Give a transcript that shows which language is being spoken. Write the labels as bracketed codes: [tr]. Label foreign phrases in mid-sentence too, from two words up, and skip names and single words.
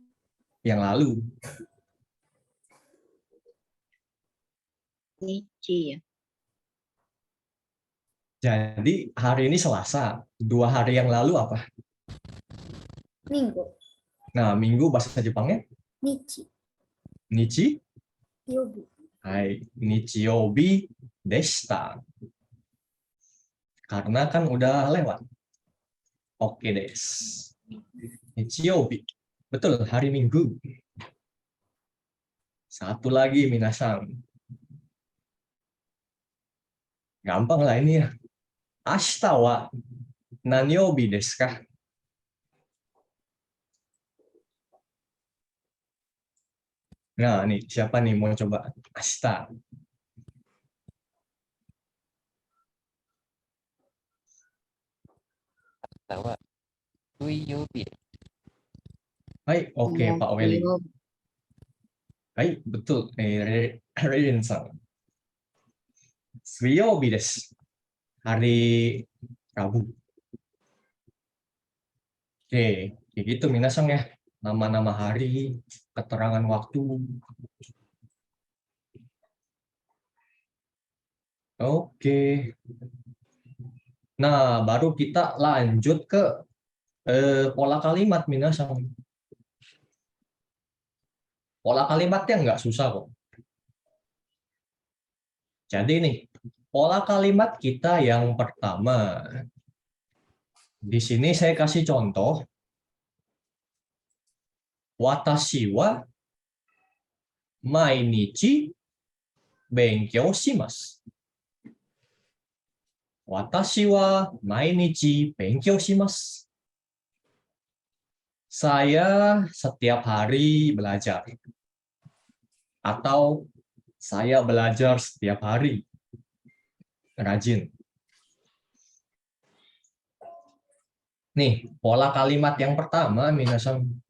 [id] yang lalu. Nichi ya. Jadi hari ini Selasa. 2 hari yang lalu apa? Minggu. Nah, minggu bahasa Jepangnya [ja] 日. 日. 曜日. はい、日曜日でした. [id] Karena kan udah lewat. Oke des. Nichiobi. Betul, hari Minggu. Satu lagi minasan. Gampang lah ini ya. [ja] 明日は何曜日ですか? [id] Nah, nih siapa nih mau coba? [ja] 明日. たわ. 水曜日. [id] Hai, oke Pak Weli. Hai, betul. Rin-san. [ja] 水曜日です. [id] Hari Rabu. Oke, kayak gitu minasan ya. Nama-nama hari, keterangan waktu. Oke. Nah, baru kita lanjut ke pola kalimat minasan. Pola kalimatnya nggak susah kok. Jadi nih, pola kalimat kita yang pertama. Di sini saya kasih contoh. [ja] 私は毎日勉強します. 私は毎日勉強します. [id] Saya setiap hari belajar. Atau saya belajar setiap hari. Rajin. Nih, pola kalimat yang pertama, minasan.